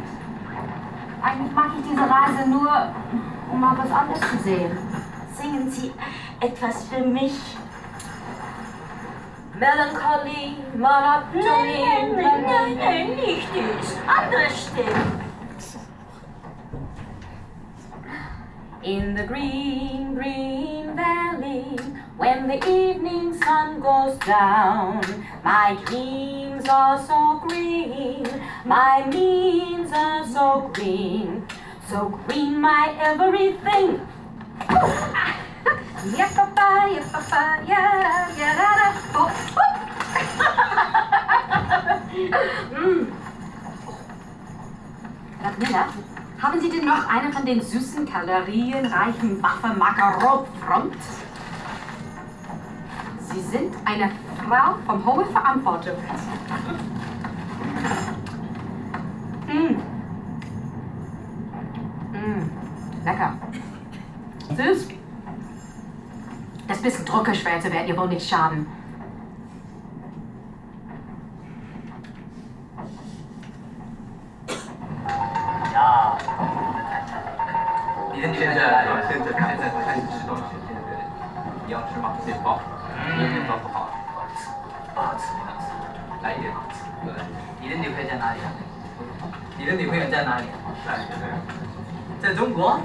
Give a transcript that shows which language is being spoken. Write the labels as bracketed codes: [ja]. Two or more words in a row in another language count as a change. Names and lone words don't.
[de] Eigentlich mache ich diese Reise nur, um mal was anderes zu sehen. Singen Sie etwas für mich? Melancholie, Monotonie. Nein, nicht dies. Andere Stimmen. [en] In the green, green valley, when the evening sun goes down, my dreams are so green, my means are so green my everything. Yeah, papa, yeah, [de] da, oh, Radmilla, haben Sie denn noch eine von den süßen, kalorienreichen Waffen Makarov-Front? Sie sind eine Frau von hoher Verantwortung. Lecker. Süß. Das bisschen Druckerschwärze werden ihr wohl nicht schaden. Ja. [zh] 现在开始吃东西，你要吃吗？自己包，面包不好，不好吃，来一点好吃。对，你的女朋友在哪里啊？你的女朋友在哪里？在中国。